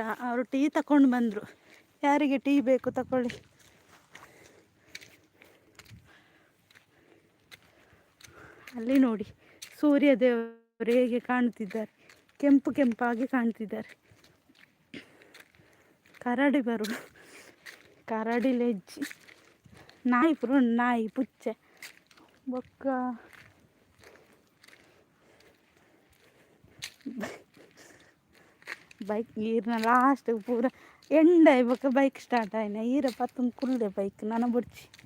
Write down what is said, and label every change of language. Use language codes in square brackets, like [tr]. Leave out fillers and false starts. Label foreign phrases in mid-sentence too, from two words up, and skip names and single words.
[kn] ಅವರು ಟೀ ತಗೊಂಡು ಬಂದರು. ಯಾರಿಗೆ ಟೀ ಬೇಕು ತಗೊಳ್ಳಿ. ಅಲ್ಲಿ ನೋಡಿ, ಸೂರ್ಯ ದೇವರು ಹೇಗೆ ಕಾಣ್ತಿದ್ದಾರೆ, ಕೆಂಪು ಕೆಂಪಾಗಿ ಕಾಣ್ತಿದ್ದಾರೆ. [tcy] ಕರಡಿ ಬರು, ಕರಡಿ ಲೆಜ್ಜಿ, ನಾಯಿ ನಾಯಿ ಪುಚ್ಚೆ ಬೊಕ್ಕ ಬೈಕ್ ಈರ್ನ ಲಾಸ್ಟ್ ಪೂರ ಎಂಡ ಬೊಕ್ಕ [en] bike start [tcy] ಆಯ್ನ ಈರ ಪತ್ತೊಂದು ಕುಲ್ದೆ ಬೈಕ್ ನನ್ನ ಬುಡ್ಚಿ.